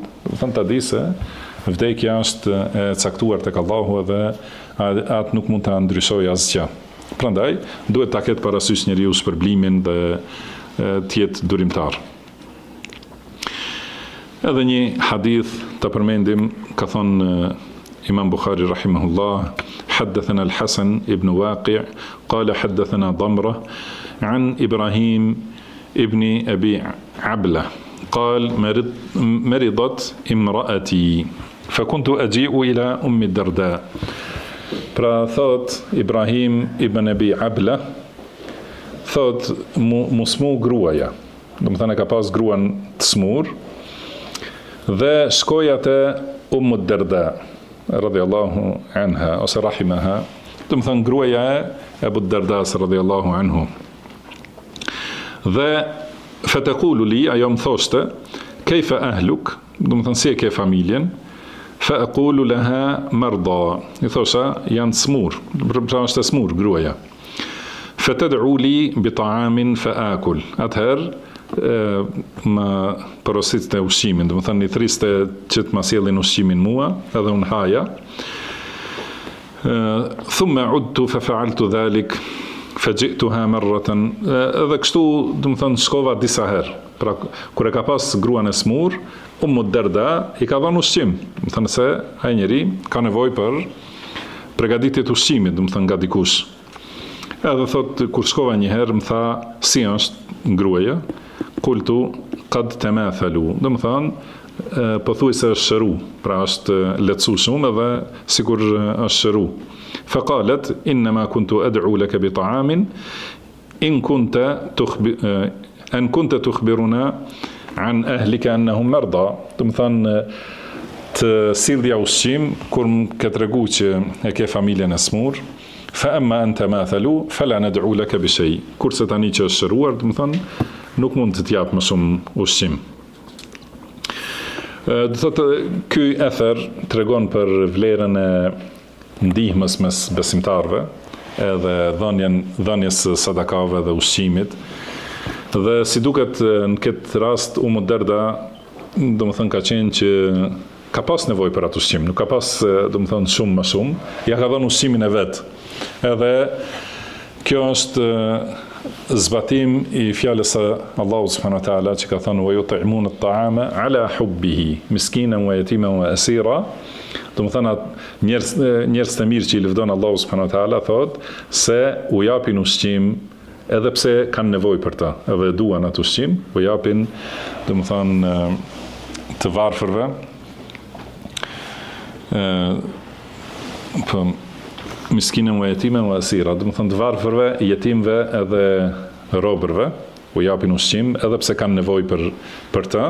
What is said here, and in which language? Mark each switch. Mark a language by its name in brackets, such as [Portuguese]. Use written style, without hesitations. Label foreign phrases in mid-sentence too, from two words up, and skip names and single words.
[Albanian] Do të thënë ta di se vdekja është e caktuar tek Allahu dhe atë nuk mund ta ndryshojë asgjë. Prandaj duhet ta ketë parasysh njeriu shpërblimin dhe të jetë durimtar. Edhe një hadith të përmendim, ka thonë Imam Bukhari rahimahullah, [Arabic] حدثنا الحسن ابن واقع قال حدثنا ضمرة عن إبراهيم ابن أبي عبلة قال مرضت امرأتي فكنت أجيء إلى أم الدرداء. [Albanian] Pra thot Ibrahim ibn Abi Abla, thot mu smu gruaja, do të thënë ka pas gruan të smur, dhe shkoja te Darda [Arabic] رضي الله عنها [Albanian] ose rahimaha, do të thënë gruaja e Abu Dardas [Arabic] رضي الله عنه. [Albanian] Dhe [Arabic] فتقول لي, [Albanian] ajo më thoshte, [Arabic] كيف أهلك, [Albanian] do të thënë si e ke familjen, [Arabic] فأقول لها مرضى, [Albanian] i thosha janë smur, pra është e smur gruaja. [Arabic] فتدعو لي بطعام فآكل, [Albanian] atëherë më porosit të ushqimin, do të thënë i thriste që të ma sjellin ushqimin mua, edhe unë haja. [Arabic] ثم عدت ففعلت ذلك فجئتها مرة, [Albanian] edhe kështu do të thënë shkova disa herë. Pra kur e ka pas gruan e smur, Darda i ka dhënë ushqim, do të thënë se ai njeri ka nevojë për përgatitje të ushqimit, do të thënë nga dikush. Edhe thot kur shkova një herë më tha si është gruaja, [Arabic] قلت قد تماثلوا, [Albanian] do të thënë pothuajse është shëru, pra është lehtësu shumë edhe sikur është shëru. [Arabic] فقالت إنما كنت أدعو لك بطعام إن كنت تخبرنا عن أهلك أنهم مرضى, [Albanian] do të thënë të sillja ushqim kur më ke tregu që e ke familjen e smur. [Arabic] فأما أنت تماثلوا فلا ندعو لك بشيء, [Albanian] kurse tani që është shëruar, do të thënë nuk mund të t'jap më shumë ushqim. Do thotë ky ether tregon për vlerën e ndihmës mes besimtarëve, edhe dhënies sadakave dhe ushqimit. Dhe si duket në këtë rast Darda, do të thënë ka qenë që ka pas nevojë për atë ushqim, nuk ka pas, do të thënë shumë më shumë, ja ka dhënë ushqimin e vet. Edhe kjo është zbatim i fjalës së Allahut [Arabic] سبحانه وتعالى [Albanian] që ka thënë [Arabic] ويطعمون الطعام على حبه مسكينا ويتيما وأسيرا. [Albanian] Do të thënë njerëz të mirë që i lëvdon Allahu [Arabic] سبحانه وتعالى [Albanian] thotë se u japin ushqim edhe pse kanë nevojë për ta, edhe duan atë ushqim, u japin, do të thënë të varfërve, po miskinën [Arabic] ويتيما وأسيرا, [Albanian] do të thënë të varfërve, jetimve edhe robërve, u japin ushqim edhe pse kanë nevojë për ta.